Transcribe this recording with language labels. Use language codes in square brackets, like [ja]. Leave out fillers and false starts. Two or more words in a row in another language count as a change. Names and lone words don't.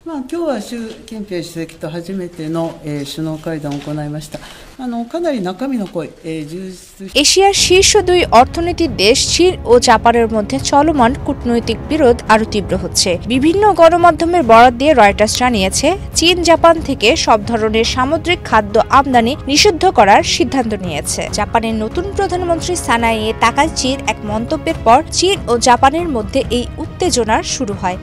[ja] 今日は習近平主席と初めての、首脳会談を行いました。かなり中身の濃い、充実。 [bn] এশিয়ার শীর্ষ দুই অর্থনীতির দেশ চীন ও জাপানের মধ্যে চলমান কূটনৈতিক বিরোধ আরও তীব্র হচ্ছে। বিভিন্ন গণমাধ্যমের বরাত দিয়ে রয়টার্স জানিয়েছে, চীন জাপান থেকে সব ধরনের সামুদ্রিক খাদ্য আমদানি নিষিদ্ধ করার সিদ্ধান্ত নিয়েছে। জাপানের নতুন প্রধানমন্ত্রী সানায়ে তাকাইচির এক মন্তব্যের পর চীন ও জাপানের মধ্যে এই উত্তেজনা শুরু হয়।